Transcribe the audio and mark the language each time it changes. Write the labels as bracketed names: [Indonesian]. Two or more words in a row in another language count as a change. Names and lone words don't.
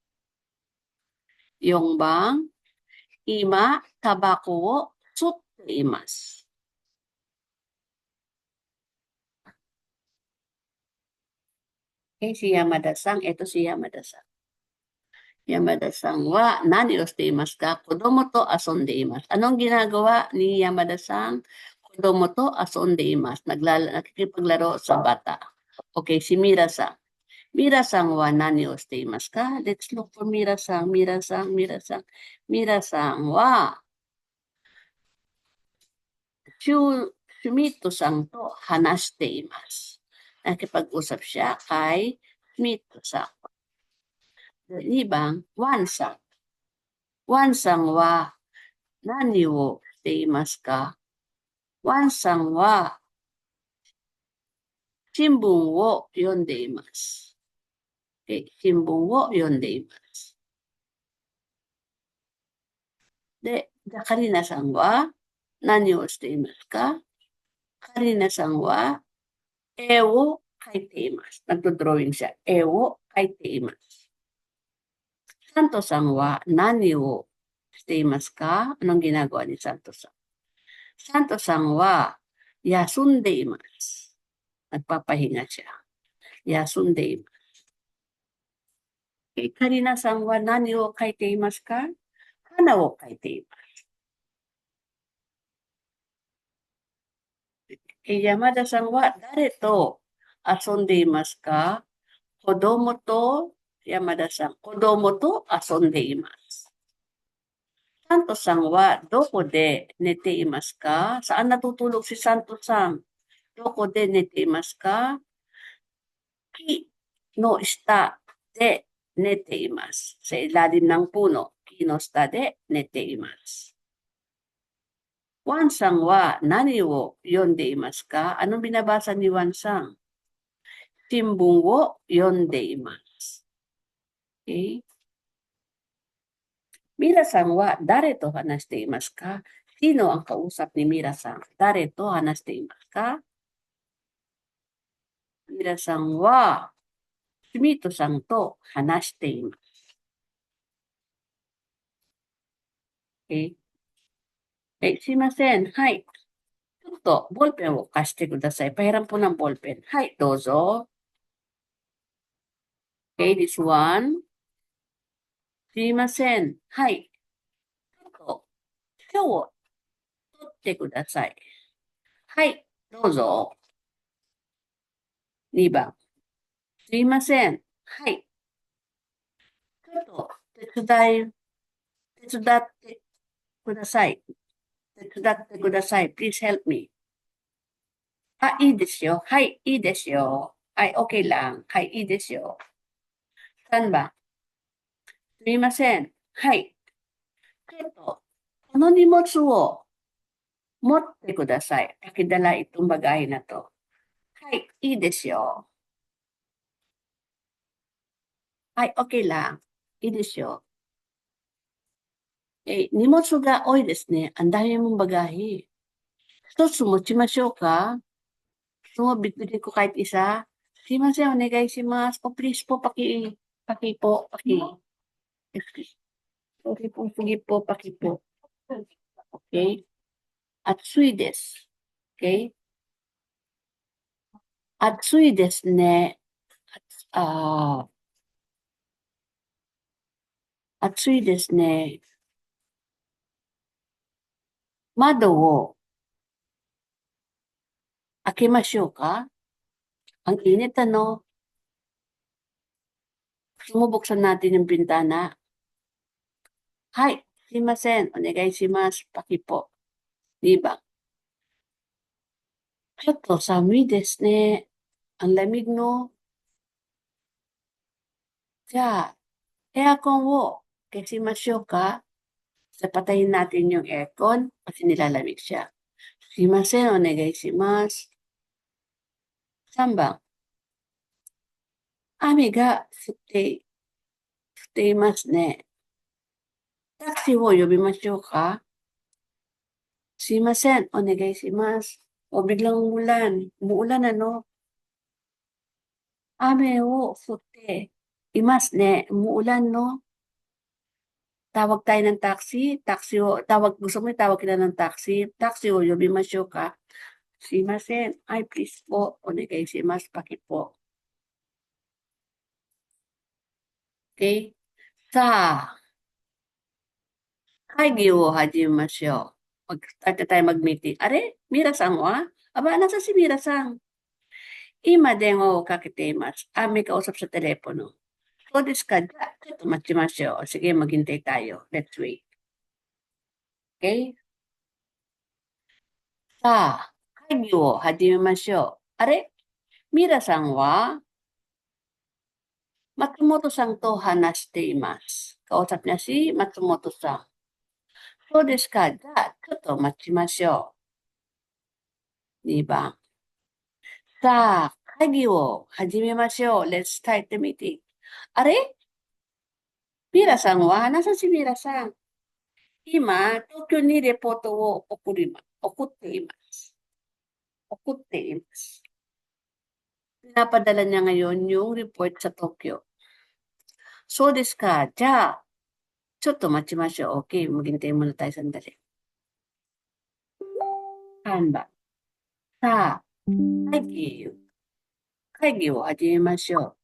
[Japanese] 四番、今、タバコを吸っています。 [Filipino] si Yamada-san, ito si Yamada-san. [Japanese] 山田さんは何をしていますか? 子供と遊んでいます. [Filipino] Anong ginagawa ni Yamada-san? [Japanese] 子供と遊んでいます. [Filipino] Nakikipaglaro sa bata. Okay, si Mira-san. [Japanese] ミラさんは何をしていますか? [English] Let's look for Mira-san. [Japanese] Mira-san, Mira-san. ミラさんはシュミトさんと話しています. [Filipino] Nakipag-usap siya kay Shumito-san. [Japanese] 2番、ワンさん。ワンさんは何をしていますか？ワンさんは新聞を読んでいます。新聞を読んでいます。で、カリナさんは何をしていますか？カリナさんは絵を描いています。 [Filipino] Nagdo-drawing siya. [Japanese] 絵を描いています。サントさんは何をしていますか？ [Filipino] Anong ginagawa ni Santo さん？ [Japanese] サントさんは休んでいます。 [Filipino] Nagpapahinga siya. [Japanese] 休んでいます. カリナさんは何を描いていますか？花を描いています。山田さんは誰と遊んでいますか？子供と、山田さん、子供と遊んでいます。サントさんはどこで寝ていますか？ [Filipino] Saan natutulog si Santo さん？ [Japanese] どこで寝ていますか？木の下で寝ています。 [Filipino] Sa ilalim ng puno, [Japanese] 木の下で寝ています。ワンさんは何を読んでいますか？ [Filipino] Anong binabasa ni Wan Sang? [Japanese] 新聞を読んでいます。Okay? ミラさんは誰と話していますか？ [Filipino] Sino ang kausap ni Mira さん？ [Japanese] 誰と話していますか？ミラさんはシュミートさんと話しています。Okay? すいません。はい。ちょっとボールペンを貸してください。 [Filipino] pahiram po ng ball pen. [Japanese] はい、どうぞ。 [English] Okay, this one. [Japanese] すいません。はい。ちょっと今日取ってください。はい、どうぞ。2番。すいません。はい。ちょっと手伝ってください。手伝ってください。 [English] Please help me. [Japanese] いいですよ。はい、いいですよ。はい、 [Filipino] OK lang。 [Japanese] はい、いいですよ。3番。すみません。はい。ちょっと、この荷物を持ってください。 [Filipino] Pakidala itong bagay na to. [Japanese] はい、いいですよ。はい、 [Filipino] OK lang。 [Japanese] いいですよ。荷物が多いですね。 [Filipino] ang dami mong bagahe. [Japanese] 一つ持ちましょうか？ [Filipino] Gusto mo bitbitin ko kahit isa? [Japanese] すみません、お願いします. [Filipino] Oh, please po, paki. Excuse. Sorry po, sige po, paki po. Okay? [Japanese] 暑いです. Okay? 暑いですね. ああ、暑いですね. 窓を開けましょうか? [Filipino] Ang init, ano? Gusto mo buksan natin yung bintana? [Japanese] はい、すみません、お願いします. [Filipino] Paki po. Di ba? [Japanese] ちょっと寒いですね. [Filipino] Ang lamig, no? [Japanese] じゃ、エアコンを消しましょうか? [Filipino] So, patayin natin yung aircon kasi nilalamig siya. [Japanese] すみません、お願いします. 3番、雨が降っていますね。タクシーを呼びましょうか？すいません、お願いします。 [Filipino] O biglang umuulan, ano? [Japanese] 雨を降っていますね. [Filipino] Umuulan, no? Tawag tayo ng taxi, gusto mo tawag kita ng taxi o [Japanese] 呼びましょうか? [Filipino] Sumimasen, ay please po, [Japanese] お願いします, [Filipino] paki po. Okay? [Japanese] Sa, 会議を始めましょう. [Filipino] Mag-start na tayo mag-meeting. [Japanese] Are, ミラさんは? [Filipino] Aba, nasa si Mira-san? [Japanese] 今電話をかけています. [Filipino] May kausap sa telepono. So, ito, matchimashou. Sige, maghintay tayo. [English] Let's wait. [Filipino] Okay? [Japanese] Sa, 会議を始めましょう. あれ、ミラさんは？松本さんと話しています. [Filipino] Kausap niya si Matsumoto-san. So, ito, matchimashou. Diba? Sa, [Japanese] 会議を始めましょう. [English] Let's start the meeting. Are, [Japanese] ミラさんは? [Filipino] Nasaan si Mira-san? [Japanese] 今、東京にレポートを送っています。 [Filipino] Pinapadala niya ngayon yung report sa Tokyo. [Japanese] そうですか. じゃあ、ちょっと待ちましょう. [Filipino] Okay, maghintay muna tayo sandali. [Japanese] 3 番。さあ、会議を始めましょう。